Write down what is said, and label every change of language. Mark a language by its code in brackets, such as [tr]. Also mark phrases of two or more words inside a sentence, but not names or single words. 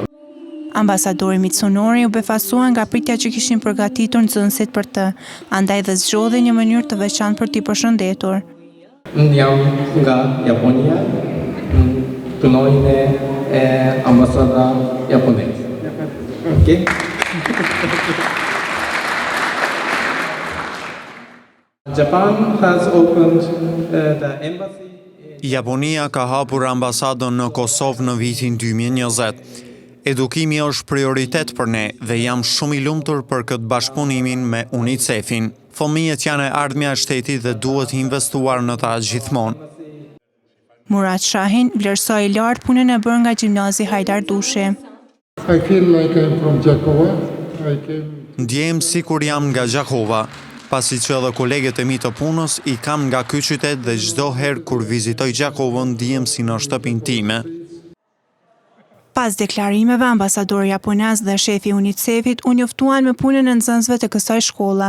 [sq] Ambasadori Mitsunori u befasua nga pritja që kishin përgatitur nxënësit për të, andaj dhe zgjodhi një mënyrë të veçantë për t'i përshëndetur. Jam nga Japonia, punoj në ambasada japoneze. Okay? [en] Japan has opened the embassy. [sq] Japonia ka hapur ambasadën në Kosovë në vitin 2020. Edukimi është prioritet për ne dhe jam shumë i lumtur për këtë bashkëpunimin me UNICEF-in. Fëmijët janë e ardhmja e shtetit dhe duhet investuar në ta gjithmonë. Murat Shahin vlerësoi lart punën e bërë nga gjimnazi Hajdar Dushi. [en] I feel like I'm from Gjakova. [sq] Ndjehem sikur jam nga Gjakova, pasi që edhe kolegët e mi të punës i kam nga ky qytet dhe çdo herë kur vizitoj Gjakovën ndihem si në shtëpinë time. Pas deklarimeve, ambasadori japonez dhe shefi i UNICEF-it u njoftuan me punën e nxënësve të kësaj shkolle.